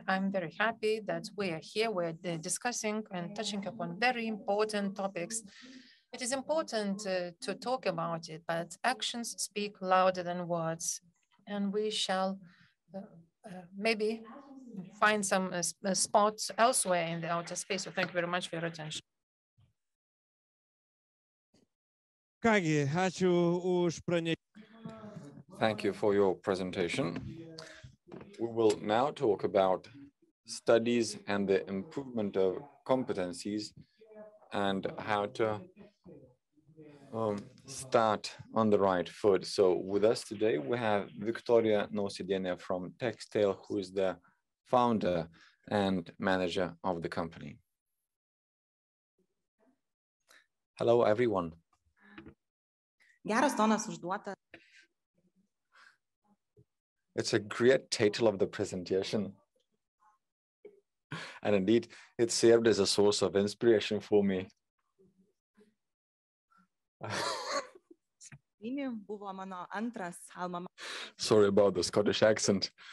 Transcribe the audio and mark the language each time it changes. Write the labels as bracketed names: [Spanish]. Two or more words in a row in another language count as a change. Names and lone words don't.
[English] I'm very happy that we are here. We're discussing and touching upon very important topics. It is important to talk about it, but actions speak louder than words. And we shall maybe find some spots elsewhere in the outer space. So thank you very much for your attention. [Lithuanian] Kągi, ačiū už pranešimą. [English] Thank you for your presentation. We will now talk about studies and the improvement of competencies and how to start on the right foot. So with us today, we have Viktorija Nausėdė from Textile, who is the founder and manager of the company. Hello, everyone. [Lithuanian] Geras tonas užduota. [English] It's a great title of the presentation. And indeed, it served as a source of inspiration for me. Sorry about the Scottish accent.